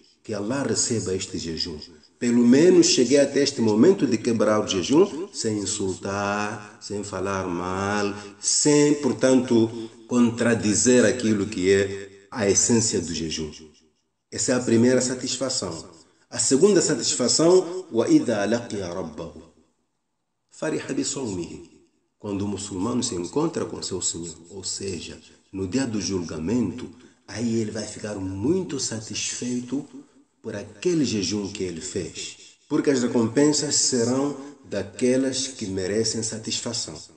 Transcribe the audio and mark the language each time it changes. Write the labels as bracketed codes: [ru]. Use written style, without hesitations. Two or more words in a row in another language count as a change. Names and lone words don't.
[pt] Que Allah receba este jejum. Pelo menos cheguei até este momento de quebrar o jejum sem insultar, sem falar mal, sem, portanto, contradizer aquilo que é a essência do jejum. Essa é a primeira satisfação. A segunda satisfação, [ar] وَإِذَا لَقِيَ رَبَّهُ فَرِحَ بِصَوْمِهِ, [pt] quando o muçulmano se encontra com seu Senhor, ou seja, no dia do julgamento, aí ele vai ficar muito satisfeito por aquele jejum que ele fez, porque as recompensas serão daquelas que merecem satisfação.